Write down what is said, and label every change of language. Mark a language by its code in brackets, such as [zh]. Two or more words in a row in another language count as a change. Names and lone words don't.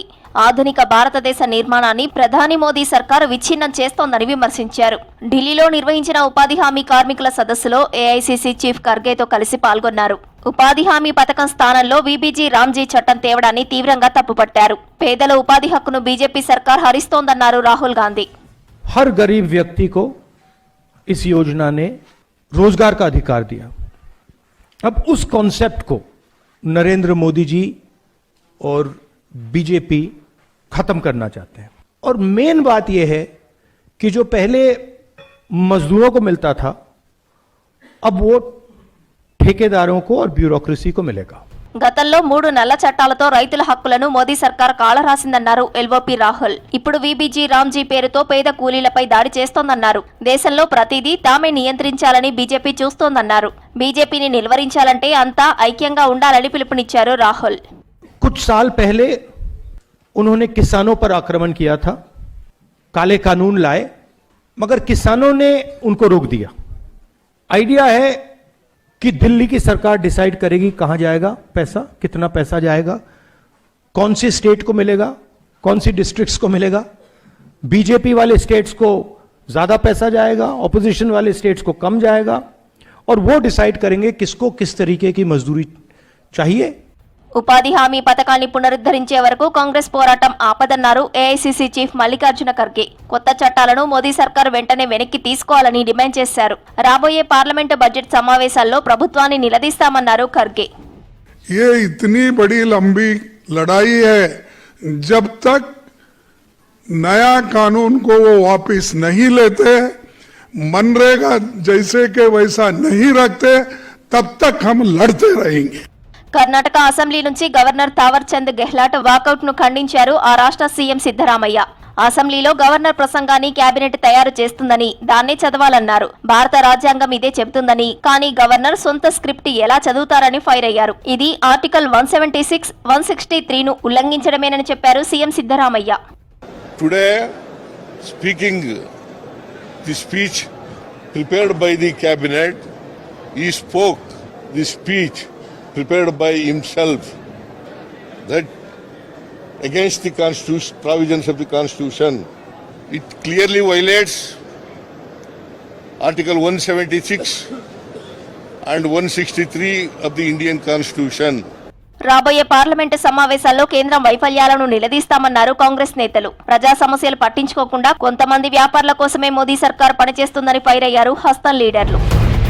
[te] ఆధునిక భారతదేశ నిర్మాణాన్ని ప్రధాని మోదీ సర్కారు విచ్ఛిన్నం చేస్తోందని విమర్శించారు. ఢిల్లీలో నిర్వహించిన ఉపాధి హామీ కార్మికుల సదస్సులో ఏఐసీసీ చీఫ్ ఖర్గేతో కలిసి పాల్గొన్నారు. ఉపాధి హామీ పథకం స్థానంలో వీబీజీ రామ్జీ చట్టం తేవడాన్ని తీవ్రంగా తప్పుపట్టారు. పేదల ఉపాధి హక్కును బీజేపీ సర్కార్ హరిస్తోందన్నారు రాహుల్ గాంధీ. [hi] हर गरीब व्यक्ति को इस योजना ने रोजगार का अधिकार दिया. अब उस कॉन्सेप्ट को नरेंद्र मोदी जी और बीजेपी खत्म करना चाहते हैं. और मेन बात यह है कि जो पहले मजदूरों को मिलता था अब वो ठेकेदारों को और ब्यूरोक्रेसी को मिलेगा. [te] గతంలో 3 నల్ల చట్టాలతో రైతుల హక్కులను మోదీ సర్కార్ కాలరాసిందన్నారు ఎల్ఓపీ రాహుల్. ఇప్పుడు వీబీజీ రామ్జీ పేరుతో పేద కూలీలపై దాడి చేస్తోందన్నారు. దేశంలో ప్రతిదీ తామే నియంత్రించాలని బీజేపీ చూస్తోందన్నారు. బీజేపీని నిలువరించాలంటే అంతా ఐక్యంగా ఉండాలని పిలుపునిచ్చారు రాహుల్. [hi] कुछ साल पहले उन्होंने किसानों पर आक्रमण किया था, काले कानून लाए, मगर किसानों ने उनको रोक दिया. आइडिया है कि दिल्ली की सरकार डिसाइड करेगी कहां जाएगा पैसा, कितना पैसा जाएगा, कौन सी स्टेट को मिलेगा, कौन सी डिस्ट्रिक्ट्स को मिलेगा. बीजेपी वाले स्टेट्स को ज्यादा पैसा जाएगा, ऑपोजिशन वाले स्टेट्स को कम जाएगा, और वो डिसाइड करेंगे किसको किस तरीके की मजदूरी चाहिए. [te] ఉపాధి హామీ పథకాన్ని పునరుద్ధరించే వరకు కాంగ్రెస్ పోరాటం ఆపదన్నారు ఏఐసీసీ చీఫ్ మల్లికార్జున ఖర్గే. కొత్త చట్టాలను మోదీ సర్కార్ వెంటనే వెనక్కి తీసుకోవాలని డిమాండ్ చేశారు. రాబోయే పార్లమెంటు బడ్జెట్ సమావేశాల్లో ప్రభుత్వాన్ని నిలదీస్తామన్నారు ఖర్గే. [hi] ये इतनी बड़ी लंबी लड़ाई है, जब तक नया कानून को वो वापस नहीं लेते, मनरेगा जैसे के वैसा नहीं रखते, तब तक हम लड़ते रहेंगे. [te] కర్ణాటక అసెంబ్లీ నుంచి గవర్నర్ తావర్ చంద్ గెహ్లాట్ వాకౌట్ ను ఖండించారు ఆ రాష్ట్ర సీఎం సిద్ధరామయ్య. అసెంబ్లీలో గవర్నర్ ప్రసంగాన్ని కేబినెట్ తయారు చేస్తుందని, దాన్నే చదవాలన్నారు. భారత రాజ్యాంగం ఇదే చెబుతుందని, కానీ గవర్నర్ సొంత స్క్రిప్ట్ ఎలా చదువుతారని ఫైర్ అయ్యారు. ఇది ఆర్టికల్ 176, 163 ను ఉల్లంఘించడమేనని చెప్పారు సీఎం సిద్ధరామయ్య. [en] today speaking the speech prepared by the cabinet, he spoke the speech prepared by himself that against the constitution, provisions of the constitution. It clearly violates article 176 and 163 of the Indian constitution. [te] రాబోయే పార్లమెంటు సమావేశాల్లో కేంద్రం వైఫల్యాలను నిలదీస్తామన్నారు కాంగ్రెస్ నేతలు. ప్రజా సమస్యలు పట్టించుకోకుండా కొంతమంది వ్యాపారుల కోసమే మోదీ సర్కార్ పనిచేస్తుందని ఫైర్ అయ్యారు హస్తం లీడర్లు.